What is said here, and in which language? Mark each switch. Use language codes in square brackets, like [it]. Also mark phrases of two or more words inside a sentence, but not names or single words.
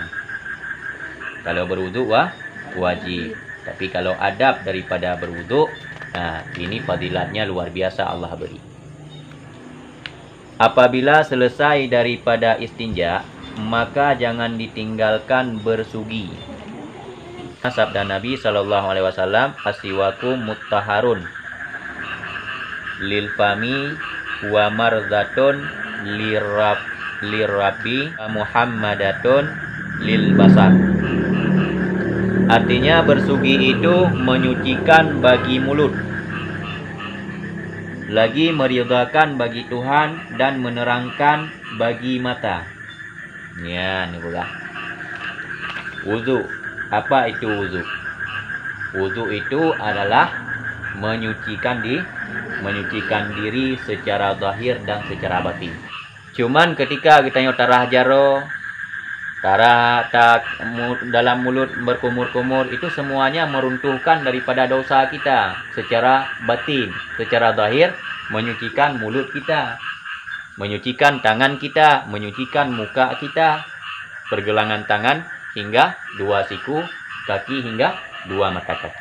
[ms] Kalau berwudu wajib. Tapi kalau adab daripada berwudu, nah ini fadilatnya luar biasa Allah beri. Apabila selesai daripada istinja, maka jangan ditinggalkan bersugi. Sabda Nabi SAW, [ar] السواك مطهرة للفم ومرضاة للرب محمدة للبصر. [ms] Artinya bersugi itu menyucikan bagi mulut, lagi meridhakan bagi Tuhan dan menerangkan bagi mata. Ya, ini pula. Wudu. Apa itu wudu? Wudu itu adalah menyucikan diri secara zahir dan secara batin. Cuman ketika kita tarah jaro, tarah tak dalam mulut berkumur-kumur, itu semuanya meruntuhkan daripada dosa kita secara batin. Secara zahir menyucikan mulut kita, menyucikan tangan kita, menyucikan muka kita, pergelangan tangan hingga dua siku kaki hingga dua mata kaki.